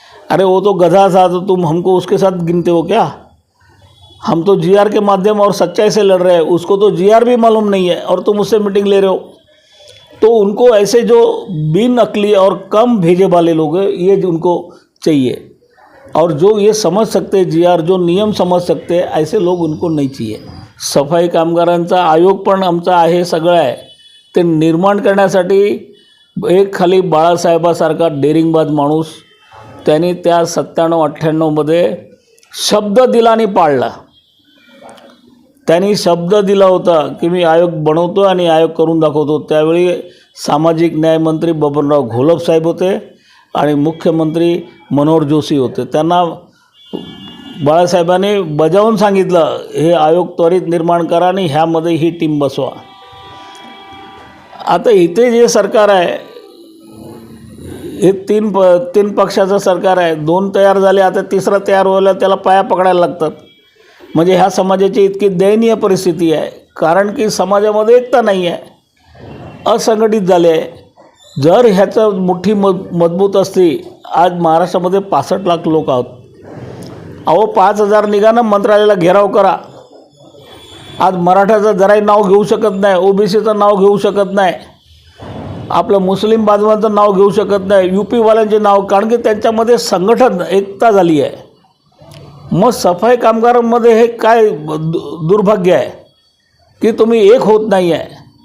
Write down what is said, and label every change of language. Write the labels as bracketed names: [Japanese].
[Hindi] अरे वो तो गधा था तो तुम हमको उसके साथ गिनते हो क्या? हम तो जीआर के माध्यम और सच्चाई से लड़ रहे हैं, उसको तो जीआर भी मालूम नहीं है और तुम उससे मीटिंग ले रहे हो। तो उनको ऐसे जो बिन अकली और कम भेजे वाले लोग हैं ये उनको चाहिए, और जो ये समझ सकते हैं जीआर, जो नियम समझ सकते हैं, ऐसे लोग उनको नहीं चाहिए। [Marathi] सफाई कामगारांचा आयोग पण आमचा आहे, सगळं आहे, ते निर्माण करण्यासाठी एक खाली बाळासाहेबासारखा डेरिंगबाज माणूस, त्यांनी त्या 97-98 मध्ये शब्द दिला आणि पाळला। त्यांनी शब्द दिला होता की मी आयोग बनवतो आणि आयोग करून दाखवतो। त्यावेळी सामाजिक न्याय मंत्री बबनराव घोलप साहेब होते आणि मुख्यमंत्री मनोहर जोशी होते। त्यांना बाळासाहेबांनी बजावून सांगितलं हे आयोग त्वरित निर्माण करा आणि ह्यामध्ये ही टीम बसवा। आता इथे जे सरकार आहे हे तीन पक्षाचं सरकार आहे, 2 तयार झाले, आता तिसरा तयार व्हायला त्याला पाया पकडायला लागतात। म्हणजे ह्या समाजाची इतकी दयनीय परिस्थिती आहे, कारण की समाजामध्ये एकता नाही आहे, असंघटित झाले आहे। जर ह्याचं मुठ्ठी मजबूत असती, आज महाराष्ट्रामध्ये 65 लाख लोक आहोत। अहो 5000 निघा मंत्रालयाला घेराव करा। आज मराठाचं जराही नाव घेऊ शकत नाही, ओबीसीचं नाव घेऊ शकत नाही, आपलं मुस्लिम बांधवांचं नाव घेऊ शकत नाही, यूपीवाल्यांचे नाव, कारण की त्यांच्यामध्ये संघटन एकता झाली आहे। मग सफाई कामगारांमध्ये हे काय दुर्भाग्य आहे की तुम्ही एक होत नाही आहे।